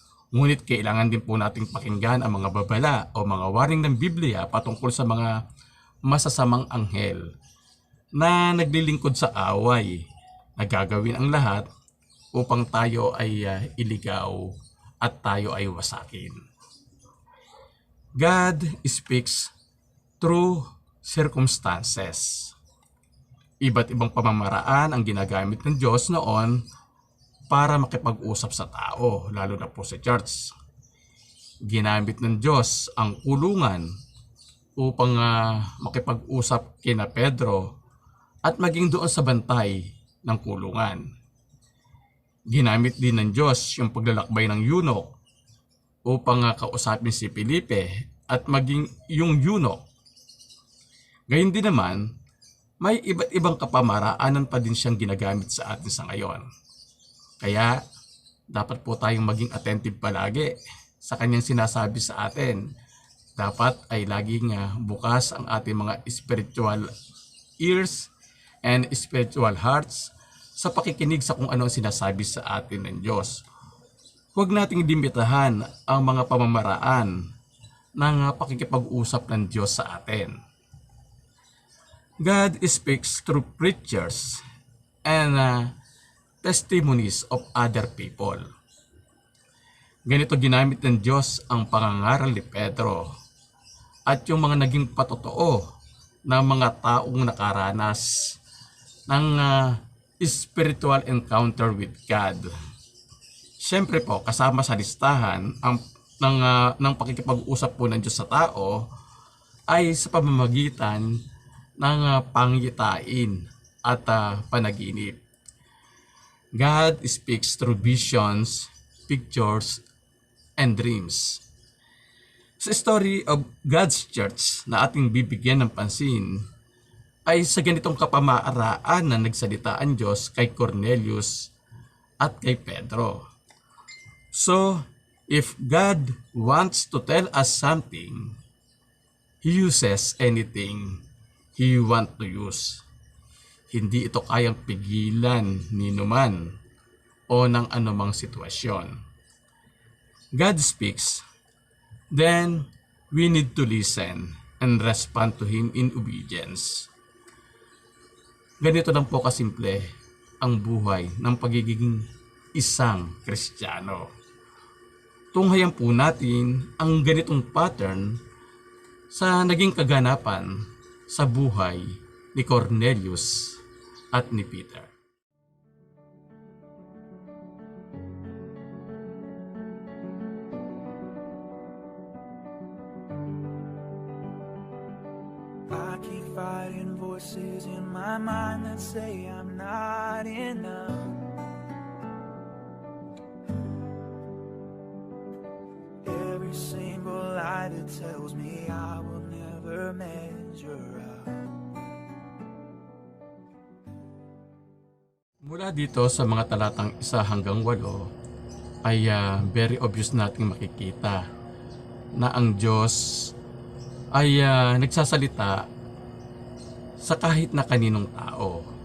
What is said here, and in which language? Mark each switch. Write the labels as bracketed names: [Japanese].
[Filipino] Ngunit kailangan din po nating pakinggan ang mga babala o mga waring ng Biblia patungkol sa mga masasamang anghel na naglilingkod sa away, na gagawin ang lahat upang tayo ay iligaw at tayo ay wasakin. [English] God speaks through circumstances. [Filipino] Iba't ibang pamamaraan ang ginagamit ng Diyos noon para makipag-usap sa tao, lalo na po sa church. Ginamit ng Diyos ang kulungan upang makipag-usap kina Pedro at maging doon sa bantay ng kulungan. Ginamit din ng Diyos yung paglalakbay ng eunuch upang kausapin si Felipe at maging yung eunuch. Gayun din naman, may iba't ibang kapamaraanan pa din siyang ginagamit sa atin sa ngayon. Kaya, dapat po tayong maging attentive palagi sa kanyang sinasabi sa atin. Dapat ay laging bukas ang ating mga [English] spiritual ears and spiritual hearts [Filipino] sa pakikinig sa kung ano ang sinasabi sa atin ng Diyos. Huwag nating limitahan ang mga pamamaraan ng pakikipag-usap ng Diyos sa atin. [English] God speaks through preachers and testimonies of other people. [Filipino] Ganito ginamit ng Diyos ang pangangaral ni Pedro at yung mga naging patotoo ng mga taong nakaranas ng [English] spiritual encounter with God. [Filipino] Siyempre po, kasama sa listahan ng pakikipag-usap po ng Diyos sa tao ay sa pamamagitan ng pangyitain at panaginip. [English] God speaks through visions, pictures, and dreams. [Filipino] Sa [English] story of God's Church [Filipino] na ating bibigyan ng pansin, ay sa ganitong kapamaraan na nagsalita ang Diyos kay Cornelius at kay Pedro. [English] So, if God wants to tell us something, He uses anything He wants to use. [Filipino] Hindi ito kayang pigilan ni numan o ng anumang sitwasyon. [English] God speaks, then we need to listen and respond to Him in obedience. [Filipino] Ganito lang po kasimple ang buhay ng pagiging isang Kristiyano. tunghayan po natin ang ganitong pattern sa naging kaganapan sa buhay ni Cornelius at ni Peter. [English] I keep fighting voices in my mind that say I'm not enough. Every single lie that tells me I will never measure up. [Filipino] Mula dito sa mga talatang 1 hanggang 8 ay [English] very obvious [Filipino] nating makikita na ang Diyos ay nagsasalita sa kahit na kaninong tao.